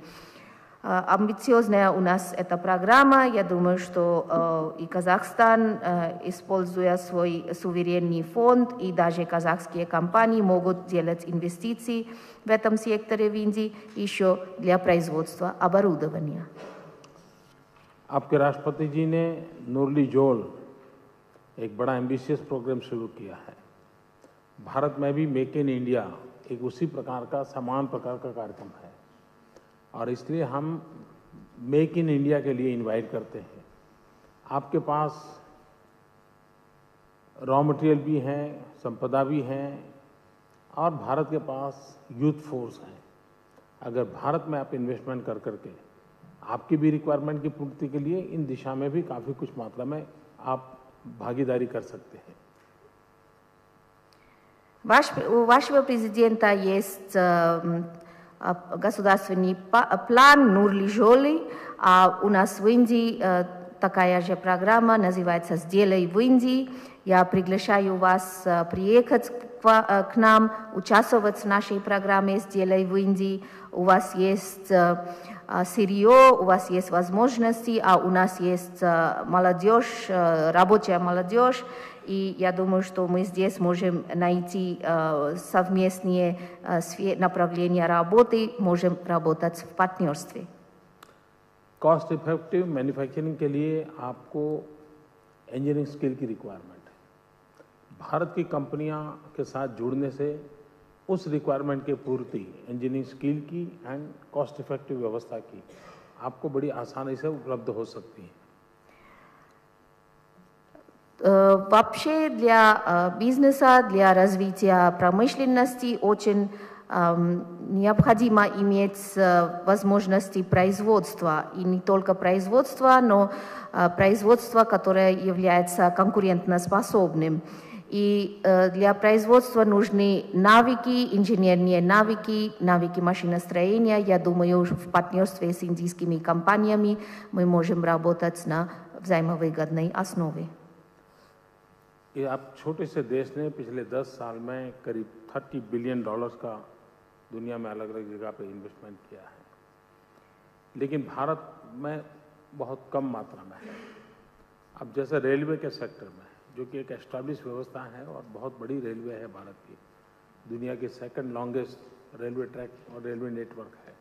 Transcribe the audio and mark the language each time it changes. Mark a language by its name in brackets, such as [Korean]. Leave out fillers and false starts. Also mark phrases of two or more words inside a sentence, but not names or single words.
[Russian] Амбициозная у нас эта программа. Я думаю, что и Казахстан, используя свой суверенный фонд, и даже казахские компании могут делать инвестиции в этом секторе в Индии еще для производства оборудования. [Hindi] आपके राष्ट्रपति जी ने नुरली जोल एक बड़ा [English] ambitious program [Hindi] शुरू किया है। भारत में भी मेक इन इंडिया एक उसी प्रकार का समान प्रकार का कार्यक्रम है, और इसलिए हम मेक इन इंडिया के लिए इनवाइट करते हैं। आपके पास [English] raw material [Hindi] भी है, संपदा भी है, और भारत के पास [English] youth force [Hindi] है। अगर भारत में आप इन्वेस्टमेंट कर करके आपकी भी रिक्वायरमेंट की पूर्ति के लिए इन दिशा में भी काफी कुछ मात्रा में आप भागीदारी कर सकते हैं। [Russian] У вашего президента есть государственный план Нурли-Жоли, а у нас в Индии такая же программа, называется «Сделай в Индии». Я приглашаю вас приехать к нам, участвовать в нашей программе «Сделай в Индии». У вас есть сырье, у вас есть возможности, а у нас есть молодежь, рабочая молодежь. И я думаю, что мы здесь можем найти совместные направления работы, можем работать в партнерстве. [English] cost effective manufacturing [Hindi] के लिए आपको [English] engineering skill [Hindi] की रिक्वायरमेंट है। भारत की कंपनियां के साथ जुड़ने से उस रिक्वायरमेंट की पूर्ति [English] engineering skill [Hindi] की [English] and cost effective [Hindi] व्यवस्था की आपको बड़ी आसानी से उपलब्ध हो सकती है। [Russian] Вообще для бизнеса, для развития промышленности очень необходимо иметь возможности производства. И не только производства, но производства, которое является конкурентоспособным. И для производства нужны навыки, инженерные навыки, навыки машиностроения. Я думаю, в партнерстве с индийскими компаниями мы можем работать на взаимовыгодной основе. [Hindi] ये आप छोटे से देश ने पिछले 10 साल में करीब $30 बिलियन का दुनिया में अलग अलग जगह पे इन्वेस्टमेंट किया है, लेकिन भारत में बहुत कम मात्रा में है। अब जैसे रेलवे के सेक्टर में, जो कि एक एस्टैब्लिश व्यवस्था है और बहुत बड़ी रेलवे है भारत की, दुनिया की [English] second longest railway track [Hindi] और [English] railway network [Hindi] है।